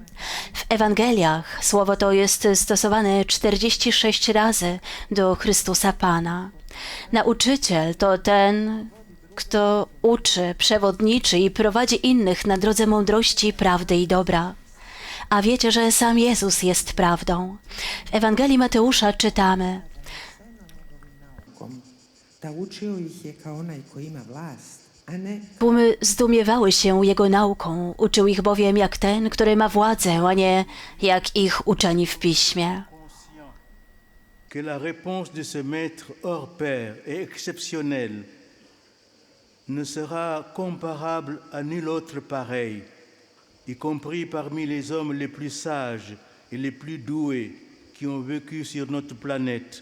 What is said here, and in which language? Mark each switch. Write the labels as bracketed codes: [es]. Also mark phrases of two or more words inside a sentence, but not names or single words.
[pl] W Ewangeliach słowo to jest stosowane 46 razy do Chrystusa Pana. Nauczyciel to ten, kto uczy, przewodniczy i prowadzi innych na drodze mądrości, prawdy i dobra. A wiecie, że sam Jezus jest prawdą. W Ewangelii Mateusza czytamy: [hr] Da učio ih je kao onaj koji ima vlast, a ne [pl] Tłumy zdumiewały się jego nauką, uczył ich bowiem jak ten, który ma władzę, a nie jak ich uczeni w piśmie. [fr] Que la réponse de ce maître hors pair et exceptionnel ne sera comparable à nul autre pareil, y compris parmi les hommes les plus sages et les plus doués qui ont vécu sur notre planète.